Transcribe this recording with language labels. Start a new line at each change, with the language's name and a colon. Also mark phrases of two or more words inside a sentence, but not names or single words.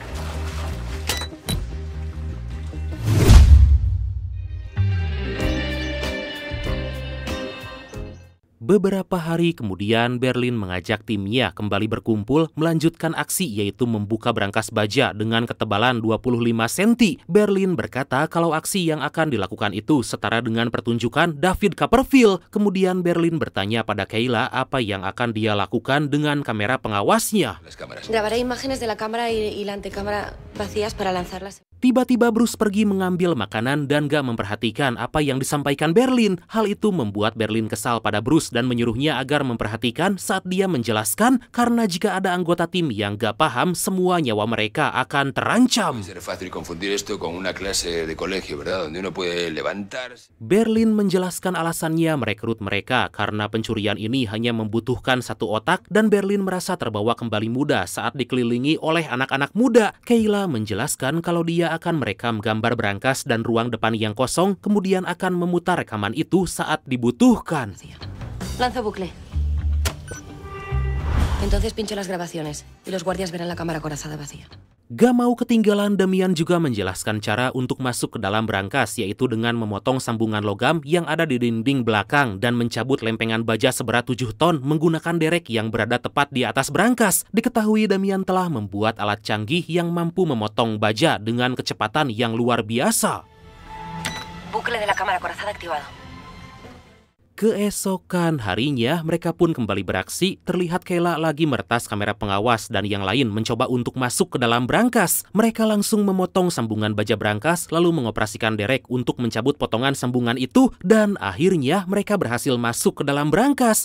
Indonesian: Beberapa hari kemudian, Berlin mengajak timnya kembali berkumpul melanjutkan aksi yaitu membuka brankas baja dengan ketebalan 25 cm. Berlin berkata kalau aksi yang akan dilakukan itu setara dengan pertunjukan David Copperfield. Kemudian Berlin bertanya pada Kayla apa yang akan dia lakukan dengan kamera pengawasnya.
Spanish: Grabaré imágenes de la cámara y la antecámara vacías para lanzarlas.
Indonesian: Tiba-tiba Bruce pergi mengambil makanan dan gak memperhatikan apa yang disampaikan Berlin. Hal itu membuat Berlin kesal pada Bruce dan menyuruhnya agar memperhatikan saat dia menjelaskan karena jika ada anggota tim yang gak paham, semua nyawa mereka akan terancam. Berlin menjelaskan alasannya merekrut mereka karena pencurian ini hanya membutuhkan satu otak dan Berlin merasa terbawa kembali muda saat dikelilingi oleh anak-anak muda. Kayla menjelaskan kalau dia akan merekam gambar brankas dan ruang depan yang kosong, kemudian akan memutar rekaman itu saat dibutuhkan.
Spanish: Lanzo bucle. Entonces pincho las grabaciones y los guardias verán la cámara acorazada vacía.
Indonesian: Gak mau ketinggalan, Damian juga menjelaskan cara untuk masuk ke dalam brankas, yaitu dengan memotong sambungan logam yang ada di dinding belakang dan mencabut lempengan baja seberat 7 ton menggunakan derek yang berada tepat di atas brankas. Diketahui Damian telah membuat alat canggih yang mampu memotong baja dengan kecepatan yang luar biasa.
Spanish: Bucle de la cámara acorazada activado.
Indonesian: Keesokan harinya, mereka pun kembali beraksi. Terlihat Kayla lagi meretas kamera pengawas dan yang lain mencoba untuk masuk ke dalam brankas. Mereka langsung memotong sambungan baja brankas, lalu mengoperasikan derek untuk mencabut potongan sambungan itu, dan akhirnya mereka berhasil masuk ke dalam brankas.